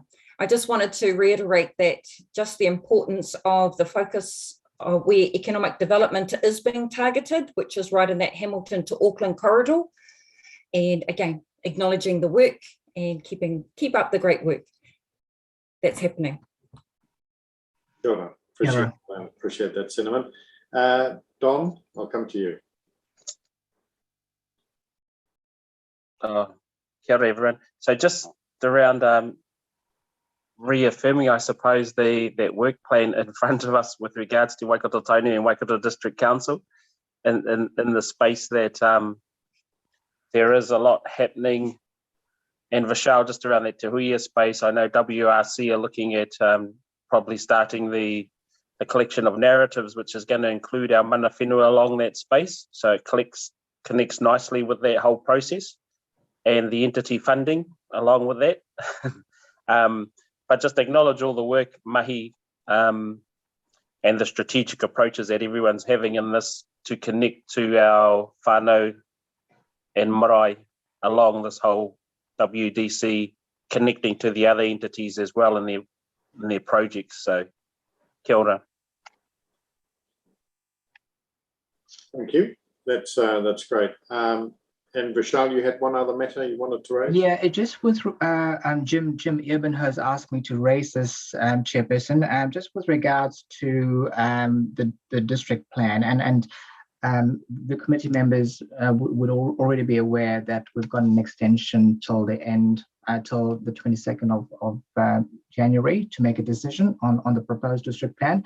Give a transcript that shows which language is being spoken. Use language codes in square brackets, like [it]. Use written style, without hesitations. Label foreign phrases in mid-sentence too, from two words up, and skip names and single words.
[en] I just wanted to reiterate that just the importance of the focus of where economic development is being targeted, which is right in that Hamilton to Auckland corridor. And again, acknowledging the work and keep up the great work that's happening. Sure, appreciate that sentiment. Don, I'll come to you. [mi] Kia ora, [en] everyone. So just around reaffirming, I suppose, that work plan in front of us with regards to Waikato Tainui and Waikato District Council, and in the space that there is a lot happening. And Vishal, just around that Te Huia space, I know WRC are looking at probably starting the collection of narratives, which is going to include our [mi] mana whenua [en] along that space. So it connects nicely with that whole process and the entity funding along with that. But just acknowledge all the work, Mahi, and the strategic approaches that everyone's having in this to connect to our whānau and marae along this whole WDC, connecting to the other entities as well in their projects. So, [mi] kia ora. [en] Thank you. That's great. And Vishal, you had one other matter you wanted to raise? Yeah, it just with Jim Eben has asked me to raise this, Chairperson, just with regards to the district plan, and the committee members would already be aware that we've got an extension till the end, till the 22nd of January to make a decision on the proposed district plan.